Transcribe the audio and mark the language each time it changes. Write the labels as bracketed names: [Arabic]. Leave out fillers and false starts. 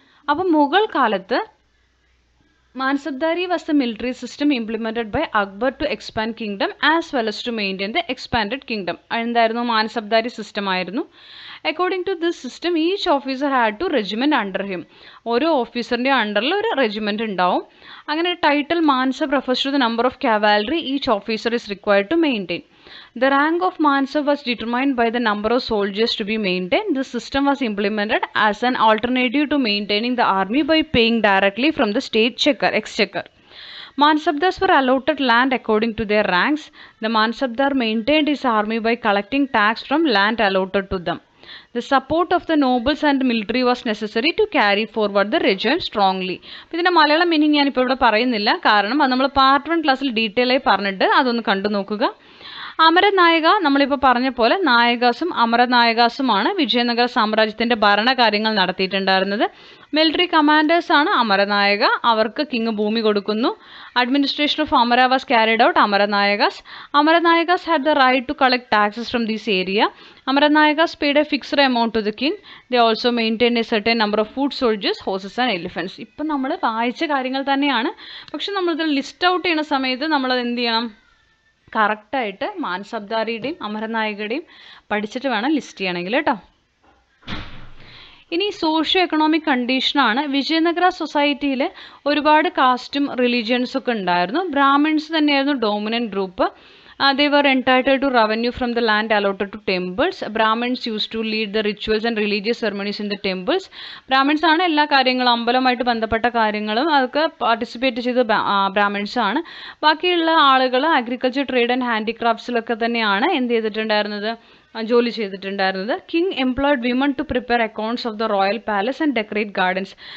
[English] അപ്പം മുഗൾ കാലത്ത് mansabdari was the military system implemented by Akbar to expand kingdom as well as to maintain the expanded kingdom. [Malayalam] എന്തായിരുന്നു? Mansabdari system ആയിരുന്നു. [English] According to this system each officer had to regiment under him. [Malayalam] ഓരോ ഓഫീസറിൻ്റെ അണ്ടറിൽ ഒരു regiment ഉണ്ടാവും. അങ്ങനെ [English] Title mansab refers to the number of cavalry each officer is required to maintain. The rank of Mansab was determined by the number of soldiers to be maintained. This system was implemented as an alternative to maintaining the army by paying directly from the state exchequer. Mansabdars were allotted land according to their ranks. The Mansabdar maintained his army by collecting tax from land allotted to them. The support of the nobles and military was necessary to carry forward the regime strongly. [Malayalam] ഇതിൻ്റെ Malayalam meaning ഞാനിപ്പോൾ ഇവിടെ പറയുന്നില്ല, കാരണം അത് നമ്മൾ part 1 ക്ലാസ്സിൽ detail ആയി പറഞ്ഞിട്ട് അതൊന്ന് കണ്ടു നോക്കുക. അമരനായക നമ്മളിപ്പോൾ പറഞ്ഞ പോലെ നായകാസും അമരനായകാസുമാണ് വിജയനഗര സാമ്രാജ്യത്തിൻ്റെ ഭരണകാര്യങ്ങൾ നടത്തിയിട്ടുണ്ടായിരുന്നത്. മിലിറ്ററി കമാൻഡേഴ്സാണ് അമരനായക. അവർക്ക് കിങ് ഭൂമി കൊടുക്കുന്നു. [English] Administration of amara was carried out amaranayakas. Amaranayakas had the right to collect taxes from this area. Amaranayakas paid a fixed amount to the king. They also maintain a certain number of foot soldiers, horses and elephants. [Malayalam] ഇപ്പം നമ്മൾ വായിച്ച കാര്യങ്ങൾ തന്നെയാണ്, പക്ഷെ നമ്മളിത് list out ചെയ്യുന്ന സമയത്ത് നമ്മളത് എന്ത് ചെയ്യണം? കറക്റ്റായിട്ട് മാൻസബ്ദാരിയുടെയും അമരനായകയുടെയും പഠിച്ചിട്ട് വേണം ലിസ്റ്റ് ചെയ്യണമെങ്കിൽ കേട്ടോ. ഇനി സോഷ്യോ എക്കണോമിക് കണ്ടീഷനാണ്. വിജയനഗര സൊസൈറ്റിയിൽ ഒരുപാട് കാസ്റ്റും റിലീജിയൻസൊക്കെ ഉണ്ടായിരുന്നു. ബ്രാഹ്മിൺസ് തന്നെയായിരുന്നു dominant group. [English] They were entitled to revenue from the land allotted to temples. Brahmins used to lead the rituals and religious ceremonies in the temples. [Malayalam] Brahmins ആണ് എല്ലാ കാര്യങ്ങളും, അമ്പലമായിട്ട് ബന്ധപ്പെട്ട കാര്യങ്ങളും അതൊക്കെ പാർട്ടിസിപ്പേറ്റ് ചെയ്ത് ബ്രാഹ്മിൻസ് ആണ്. ബാക്കിയുള്ള ആളുകൾ അഗ്രികൾച്ചർ, ട്രേഡ് ആൻഡ് ഹാൻഡിക്രാഫ്റ്റ്സിലൊക്കെ തന്നെയാണ് എന്ത് ചെയ്തിട്ടുണ്ടായിരുന്നത്? ജോലി ചെയ്തിട്ടുണ്ടായിരുന്നത്. [English] King employed women to prepare accounts of the royal palace and decorate gardens.